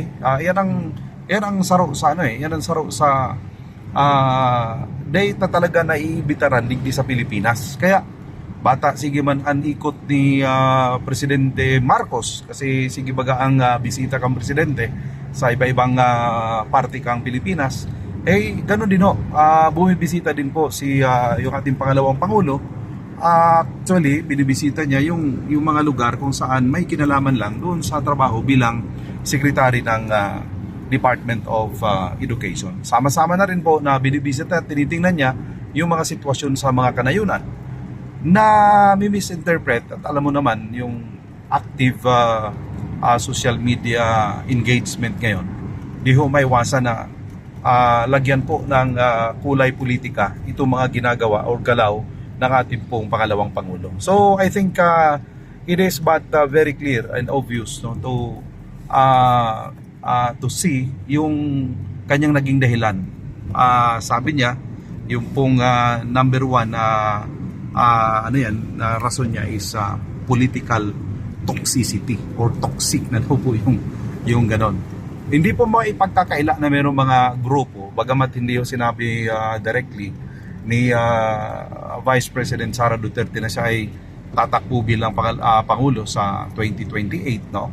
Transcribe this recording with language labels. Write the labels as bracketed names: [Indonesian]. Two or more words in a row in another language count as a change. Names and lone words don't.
[Bikol] Yan ang saro sa ano yan ang saro sa data talaga na iibitaran digdi sa Pilipinas. Kaya bata sige man ang ikot ni Presidente Marcos, kasi sige baga ang bisita kang presidente sa iba-ibang party kang Pilipinas, [Filipino] ganun din ho, bumibisita din po si yung ating pangalawang pangulo. Actually binibisita niya yung mga lugar kung saan may kinalaman lang doon sa trabaho bilang secretary ng Department of Education. Sama-sama na rin po na binibisita at tinitingnan niya yung mga sitwasyon sa mga kanayunan na mi-misinterpret. At alam mo naman yung [English] active social media engagement [Filipino] ngayon, di ho may iwasan na lagyan po ng kulay politika itong mga ginagawa o galaw ng ating pong pangalawang pangulo. [English] So I think it is but very clear and obvious, no, to see [Filipino] yung kanyang naging dahilan. Sabi niya yung pong number one rason niya is [English] political toxicity [Filipino] or toxic na po yung ganon. Hindi po maipagkakaila na mayroong mga grupo, bagamat hindi yung sinabi directly ni Vice President Sara Duterte na siya ay tatakbo bilang Pangulo sa 2028, no?